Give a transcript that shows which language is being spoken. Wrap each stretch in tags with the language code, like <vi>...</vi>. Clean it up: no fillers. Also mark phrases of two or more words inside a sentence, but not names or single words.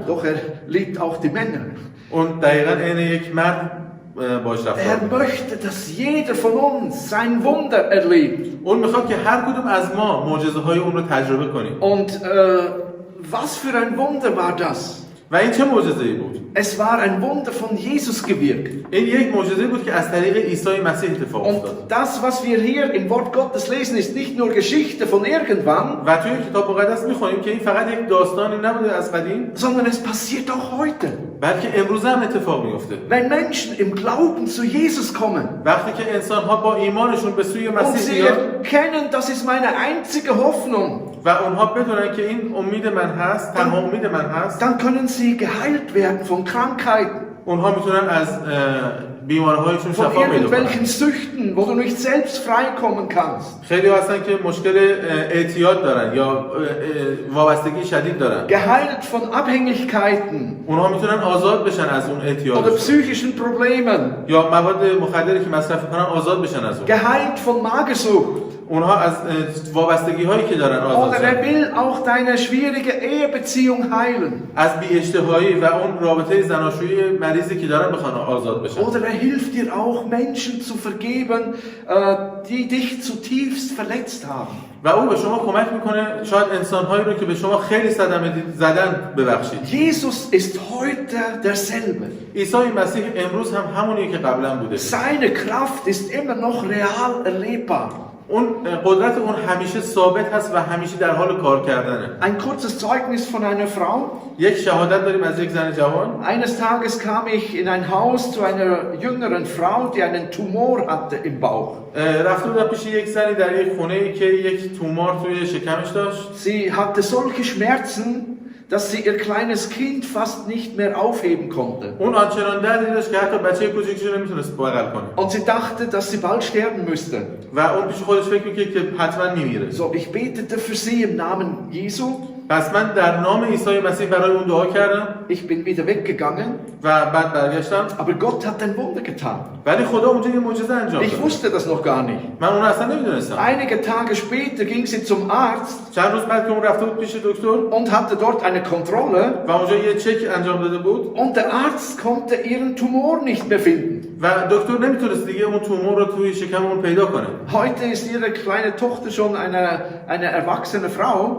<de>Doch liebt auch die Männer.</de> <fa>اون دقیقاً عین یک مرد باش رفتار.</fa> <de>Möchte, dass jeder von uns sein Wunder erlebt.</de> <fa>اون میخواد که هر کدوم از ما معجزه‌های اون رو تجربه کنیم.</fa> <de>Und was für ein Wunder war das?</de> <fa>و این چه معجزه‌ای بود؟</fa> <de>Es war ein Wunder von Jesus gewirkt.</de> <fa>این یک معجزه بود که از طریق عیسی مسیح اتفاق</fa> <de>Und</de> <fa>افتاد.</fa> <de>das, was wir hier im Wort Gottes lesen, ist nicht nur Geschichte von irgendwann,</de> <fa>و توی کتاب مقدس می‌خونیم که این فقط یک داستانی نبوده از قدیم،</fa> <de>sondern es passiert auch heute.</de> <fa>بلکه امروز هم اتفاق میفته.</fa> <de>Wenn Menschen im Glauben zu Jesus kommen</de> <fa>وقتی که انسان‌ها با ایمانشون به سوی</fa> <de>und</de> <fa>مسیح</fa> <de>sie</de> <fa>بیان</fa> <de>erkennen, das ist meine einzige Hoffnung,</de> <fa>و اونها بدونن که این امید من هست، تنها امید من هست،</fa> <de>dann können sie geheilt werden von Krankheiten,</de> <fa>اونها میتونن از بیماری‌هایشون</fa> <de>von</de> <fa>شفا پیدا کنن.</fa> <de>irgendwelchen Süchten, wo du nicht selbst freikommen kannst.</de> <fa>خیلی هستن که مشکل اعتیاد دارن یا وابستگی شدید دارن.</fa> <de>Geheilt von Abhängigkeiten</de> <fa>اونها میتونن آزاد بشن از اون</fa> <de>oder</de> <fa>اعتیاد</fa> <de>psychischen Problemen.</de> <fa>یا مواد مخدری که مصرف کنن آزاد بشن از اون.</fa> <de>Geheilt von Magersucht.</de> <fa>اونها از وابستگی هایی که دارن آزاد</fa> <de>Oder er</de> <fa>شن.</fa> <de>will auch deine schwierige Ehebeziehung heilen.</de> <fa>از بی اشتهایی و اون رابطه زناشویی مریضی که دارن بخوان آزاد بشن.</fa> <de>Oder er hilft dir auch, Menschen zu vergeben, die dich zutiefst verletzt haben.</de> <fa>و او به شما کمک میکنه شاید انسان‌هایی رو که به شما خیلی صدمه زدن ببخشید.</fa> <de>Jesus ist heute derselbe.</de> <fa>عیسی مسیح امروز هم همونیه که قبلا بوده.</fa> <de>Seine Kraft ist immer noch real erlebbar.</de> <fa>اون قدرت اون همیشه ثابت هست و همیشه در حال کار کردنه.</fa> <de>Ein kurzes Zeugnis von einer Frau.</de> <fa>یک شهادت داریم از یک زن جوان.</fa> <de>Eines Tages kam ich in ein Haus zu einer jüngeren Frau, die einen Tumor hatte im Bauch.</de> <fa>رفته بودم پیش یک زنی در یک خونه‌ای که یک تومار توی شکمش داشت.</fa> <de>Sie hatte solche Schmerzen, dass sie ihr kleines Kind fast nicht mehr aufheben konnte.</de> <fa>اون آنچنان دردی داشت که حتی بچه کوچیکش رو نمیتونست بغل کنه.</fa> <de>Und sie dachte, dass sie bald sterben müsste.</de> <fa>و اون پیش خودش فکر می‌کرد که حتما میمیره.</fa> <de>So, ich betete für sie im Namen Jesu.</de> <fa>پس من در نام عیسی مسیح برای اون دعا کردم.</fa> <de>Ich bin wieder weggegangen.</de> <fa>و بعد برگشتم.</fa> <de>Aber Gott hat ein Wunder getan.</de> <fa>ولی خدا اونجا یه معجزه انجام</fa> <de>Ich</de> <fa>داد.</fa> <de>wusste das noch gar nicht.</de> <fa>من اون اصلا نمیدونستم.</fa> <de>Einige Tage später ging sie zum Arzt</de> <fa>چند روز بعد که اون رفته بود پیش دکتر</fa> <de>und hatte dort eine Kontrolle.</de> <fa>و اونجا یه چک انجام داده بود.</fa> <de>Und der Arzt konnte ihren Tumor nicht mehr finden.</de> <fa>و دکتر نمیتونست دیگه اون تومور رو توی شکم اون پیدا کنه.</fa> <de>Heute ist ihre kleine Tochter schon eine erwachsene Frau.</de>